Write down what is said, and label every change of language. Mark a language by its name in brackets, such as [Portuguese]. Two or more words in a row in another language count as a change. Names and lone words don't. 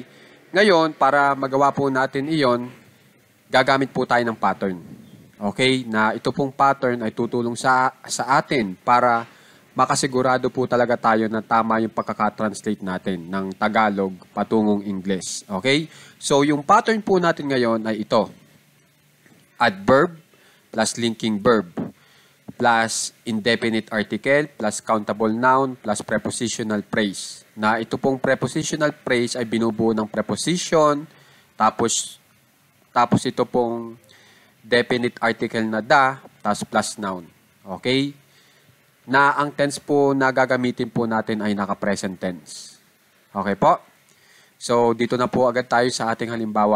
[Filipino] Ngayon, para magawa po natin iyon, gagamit po tayo ng pattern. Okay? Na ito pong pattern ay tutulong sa atin para makasigurado po talaga tayo na tama yung pagkaka-translate natin ng Tagalog patungong Ingles. Okay? So, yung pattern po natin ngayon ay ito. [English] Adverb plus linking verb, plus indefinite article, plus countable noun, plus prepositional phrase. [Filipino] Na ito pong [English] prepositional phrase [Filipino] ay binubuo ng preposition, tapos ito pong [English] definite article [Filipino] na da, tapos plus noun. Okay? Na ang tense po na gagamitin po natin ay naka- [English] present tense. [Filipino] Okay po? So, dito na po agad tayo sa ating halimbawa.